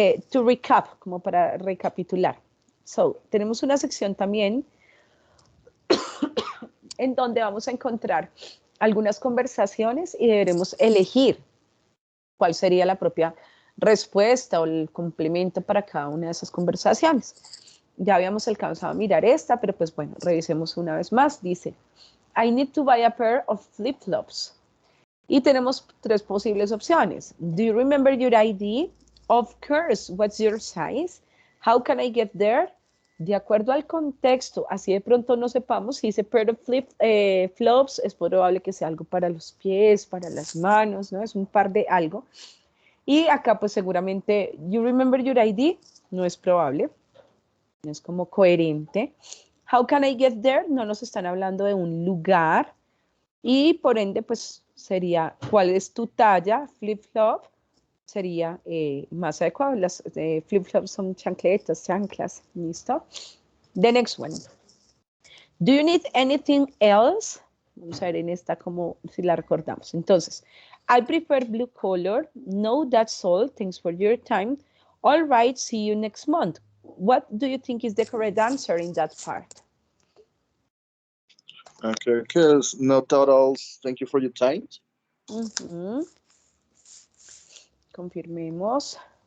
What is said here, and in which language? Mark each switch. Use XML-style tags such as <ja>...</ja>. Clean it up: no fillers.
<en>To recap,</en> <es>como para recapitular. So, tenemos una sección también en donde vamos a encontrar algunas conversaciones y deberemos elegir cuál sería la propia respuesta o el complemento para cada una de esas conversaciones. Ya habíamos alcanzado a mirar esta, pero pues bueno, revisemos una vez más. Dice,</es> <en>I need to buy a pair of flip-flops.</en> <es>Y tenemos tres posibles opciones.</es> <en>Do you remember your ID? Of course. What's your size? How can I get there?</en> <es>De acuerdo al contexto, así de pronto no sepamos, si dice pair of flops, es probable que sea algo para los pies, para las manos, ¿no? Es un par de algo. Y acá pues seguramente,</es> <en>you remember your ID?</en> <es>No es probable, no es como coherente.</es> <en>How can I get there?</en> <es>No nos están hablando de un lugar. Y por ende, pues sería, ¿cuál es tu talla? Flip-flop sería más adecuado. Las flip-flops son chancletas, chanclas. ¿Listo?</es> <en>The next one. Do you need anything else?</en> <es>Vamos a ver en esta como si la recordamos. Entonces,</es> <en>I prefer blue color. No, that's all. Thanks for your time. All right, see you next month. What do you think is the correct answer in that part? Okay, because no totals. Thank you for your time.</en> <es>Confirmemos.</es>